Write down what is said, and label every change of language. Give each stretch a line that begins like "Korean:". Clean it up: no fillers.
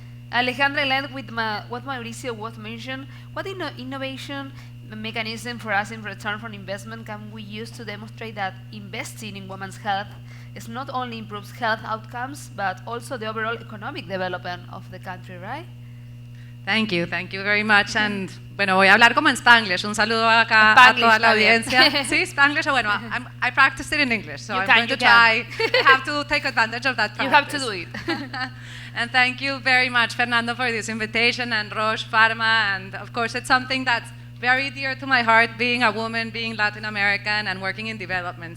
English: Alejandra, led with what Mauricio was mentioned. What innovation mechanism for us in return from investment can we use to demonstrate that investing in women's health is not only improves health outcomes, but also the overall economic development of the country, right? Thank you very much.
Spanish: And bueno, voy a hablar como en Spanglish. Un saludo acá a toda la audiencia. Sí, Spanglish.
English: Bueno, I practiced it in English, so I'm going to try. I have to take advantage of that practice. You have to do it. And thank you very much, Fernando, for this invitation, and Roche Pharma. And of course, it's something that's very dear to my heart, being a woman, being Latin American, and working in development.